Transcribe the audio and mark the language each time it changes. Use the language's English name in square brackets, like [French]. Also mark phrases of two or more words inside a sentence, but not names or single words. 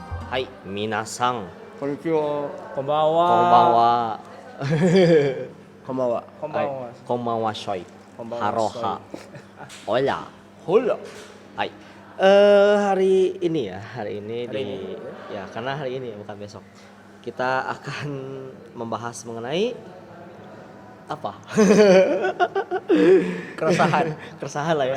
[Japanese] はい、皆さん. Konnichiwa. Konbawa. Konbanwa. Konbawa. Konbawa. こんばんはしょい. Konbanwa [Spanish] Haroha. Hola. Hola. [Indonesian] Hai. Hari ini ya karena hari ini bukan besok. Kita akan membahas mengenai apa? Keresahan lah ya.